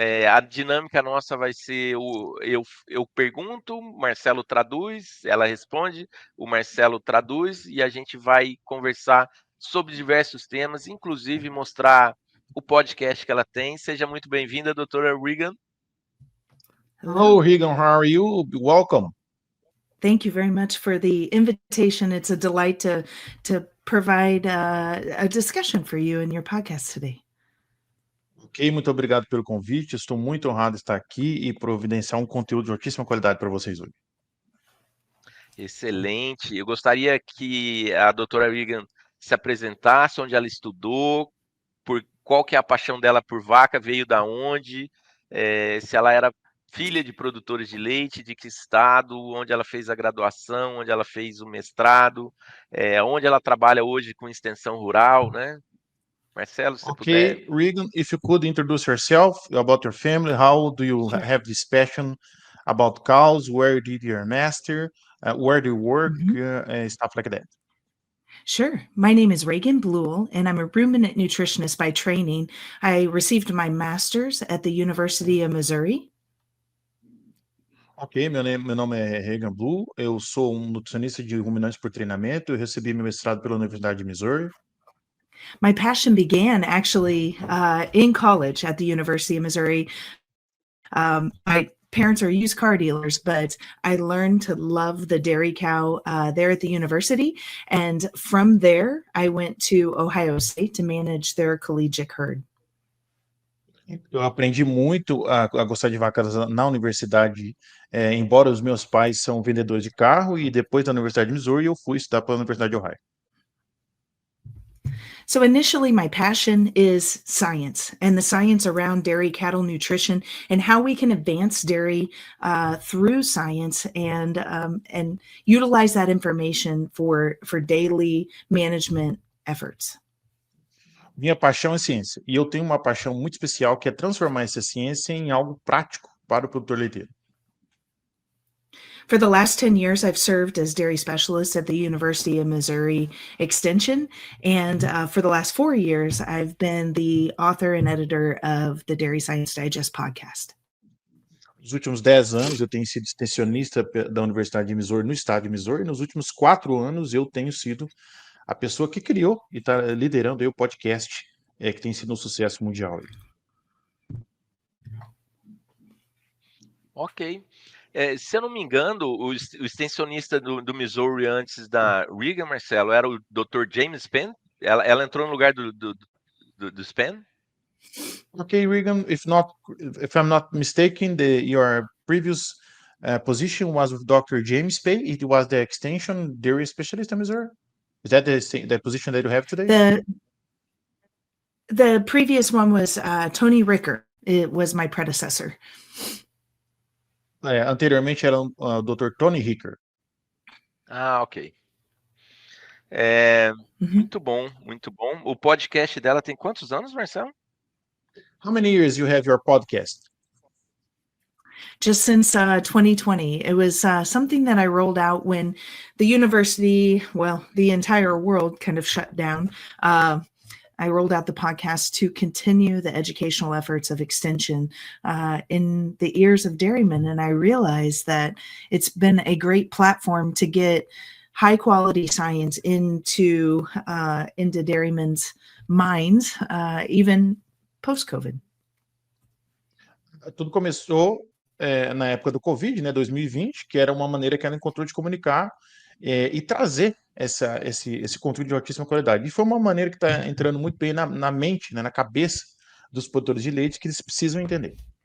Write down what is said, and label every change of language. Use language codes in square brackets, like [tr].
[pt] A dinâmica nossa vai ser eu pergunto, o Marcelo traduz, ela responde, o Marcelo traduz, e a gente vai conversar sobre diversos temas, inclusive mostrar o podcast que ela tem. Seja muito bem-vinda, doutora Regan. [en] Hello, Regan, how are you? Welcome. Thank you very much for the invitation. It's a delight to provide a discussion for you in your podcast today. [pt] Ok, muito obrigado pelo convite. Estou muito honrado de estar aqui e providenciar um conteúdo de altíssima qualidade para vocês hoje. Excelente. Eu gostaria que a doutora Regan se apresentasse, onde ela estudou, qual que é a paixão dela por vaca, veio da onde, se ela era filha de produtores de leite, de que estado, onde ela fez a graduação, onde ela fez o mestrado, onde ela trabalha hoje com extensão rural, né? Marcelo, se puder. [en] Okay, Regan, if you could introduce yourself, about your family, how do you have this passion about cows, where did your master, where do you work, stuff like that. Sure. My name is Regan Bluel, and I'm a ruminant nutritionist by training. I received my master's at the University of Missouri. [pt] Ok, meu nome é Regan Blue, eu sou nutricionista de ruminantes por treinamento, eu recebi meu mestrado pela Universidade de Missouri. [en] My passion began actually in college at the University of Missouri. My parents are used car dealers, but I learned to love the dairy cow there at the university. And from there, I went to Ohio State to manage their collegiate herd. [pt] Eu aprendi muito a gostar de vacas na universidade, embora os meus pais são vendedores de carro, e depois da Universidade de Missouri eu fui estudar pela Universidade de Ohio. [en] So initially, my passion is science and the science around dairy cattle nutrition and how we can advance dairy through science and utilize that information for daily management efforts. [pt] Minha paixão é ciência, e eu tenho uma paixão muito especial que é transformar essa ciência em algo prático para o produtor leiteiro. [en] For the last 10 years, I've served as dairy specialist at the University of Missouri Extension. And for the last 4 years, I've been the author and editor of the Dairy Science Digest podcast. [pt] Nos últimos 10 anos, eu tenho sido extensionista da Universidade de Missouri, no estado de Missouri. Nos últimos 4 anos, eu tenho sido a pessoa que criou e está liderando aí o podcast que tem sido um sucesso mundial. Ok. Se eu não me engano, o extensionista do Missouri antes da Reagan, Marcelo, era o Dr. James Penn? Ela entrou no lugar do Penn? [en] Okay, Regan, if I'm not mistaken, your previous position was with Dr. James Pay. It was the extension dairy specialist in Missouri. Is that the position that you have today? The previous one was Tony Ricker. It was my predecessor. [pt] Anteriormente era o Dr. Tony Ricker. Ah, ok. Muito bom, muito bom. O podcast dela tem quantos anos, Marcelo? [en] How many years you have your podcast? Just since 2020. It was something that I rolled out when the university, well, the entire world kind of shut down. I rolled out the podcast to continue the educational efforts of extension in the ears of dairymen. And I realized that it's been a great platform to get high quality science into dairymen's minds, even post-COVID. [pt] Tudo começou na época do Covid, né, 2020, que era uma maneira que ela encontrou de comunicar e trazer esse conteúdo de altíssima qualidade. E foi uma maneira que está entrando muito bem na mente, né, na cabeça dos produtores de leite, que eles precisam entender.